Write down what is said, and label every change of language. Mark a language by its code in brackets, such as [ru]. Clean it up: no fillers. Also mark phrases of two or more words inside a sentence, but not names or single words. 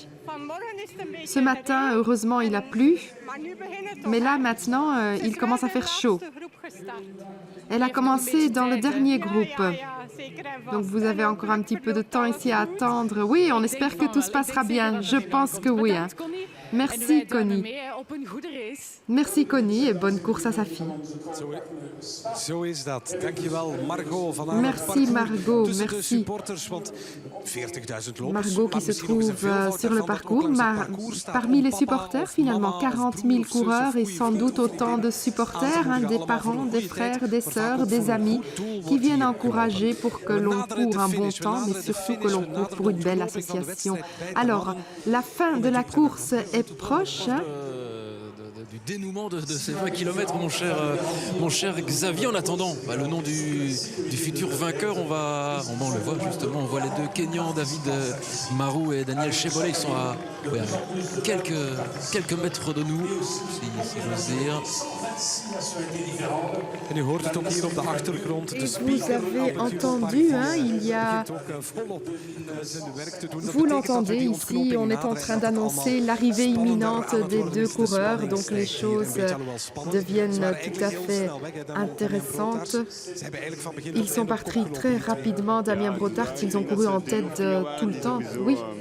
[fr] Ce matin, heureusement, il a plu. Mais là, maintenant, il commence à faire chaud. Elle a commencé dans le dernier groupe. Donc, vous avez encore un petit peu de temps ici à attendre. Oui, on espère que tout se passera bien. Je pense que oui. Hein. Merci, Connie. Merci, Connie, et bonne course à sa fille. [nl] Zo is dat. Dankjewel, Margot van [fr] Merci, Margot. [nl] Tussen de [fr] Merci. [nl] supporters, want 40.000 lopers. [fr] Margot qui se trouve sur le parcours. Parmi les supporters, finalement, 40 000 coureurs et sans doute autant de supporters, hein, des parents, des frères, des sœurs, des amis qui viennent encourager pour que l'on court un bon temps, mais surtout que l'on court pour une belle association. Alors, la fin de la course est proche. Hein. Du dénouement de ces 20 km, mon cher Xavier. En attendant le nom du futur vainqueur, on le voit justement, on voit les deux Kenyans, David Marou et Daniel Chebolet. Ils sont à quelques mètres de nous, si j'ose dire. [nl] En u hoort het ook hier op de achtergrond. De [fr] Vous avez entendu, hein, il y a... Vous l'entendez ici, on est en train d'annoncer l'arrivée imminente des deux coureurs, donc les choses deviennent tout à fait intéressantes. Ils sont partis très rapidement, Damien Brotart, ils ont couru en tête tout le temps, oui.